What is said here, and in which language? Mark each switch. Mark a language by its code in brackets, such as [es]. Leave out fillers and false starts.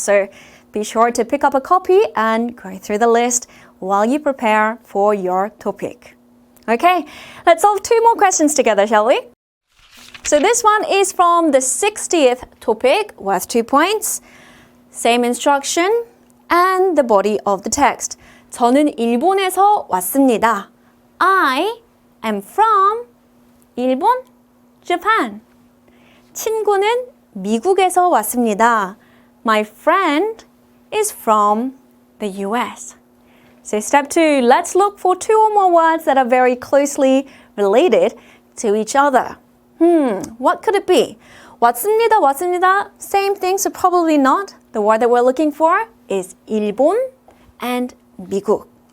[en] So be sure to pick up a copy and go through the list while you prepare for your topic. Okay, let's solve 2 more questions together, shall we? So this one is from the 60th topic, worth 2 points. Same instruction and the body of the text. [ko] 저는 일본에서 왔습니다. [en] I am from 일본, Japan. [ko] 친구는 미국에서 왔습니다. [en] My friend is from the US. So step 2, let's look for 2 or more words that are very closely related to each other. What could it be? 왔습니다. Same thing, so probably not. The word that we're looking for is 일본 and 미국.